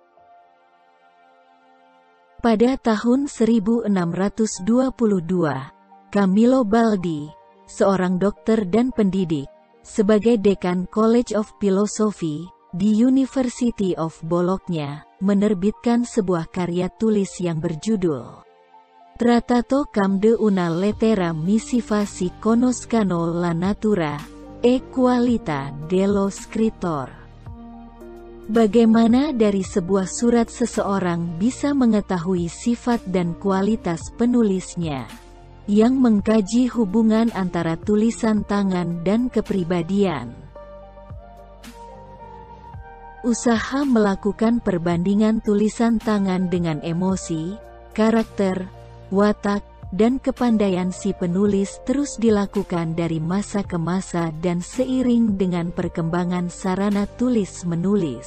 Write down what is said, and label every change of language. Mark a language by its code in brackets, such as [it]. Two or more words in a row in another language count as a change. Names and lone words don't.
[id] Pada tahun 1622, Camillo Baldi, seorang dokter dan pendidik, sebagai dekan College of Philosophy di University of Bologna, menerbitkan sebuah karya tulis yang berjudul Trattato cam de una lettera missiva si conoscano la natura e qualità dello scrittor. Bagaimana dari sebuah surat seseorang bisa mengetahui sifat dan kualitas penulisnya, yang mengkaji hubungan antara tulisan tangan dan kepribadian. Usaha melakukan perbandingan tulisan tangan dengan emosi, karakter, watak, dan kepandaian si penulis terus dilakukan dari masa ke masa dan seiring dengan perkembangan sarana tulis-menulis.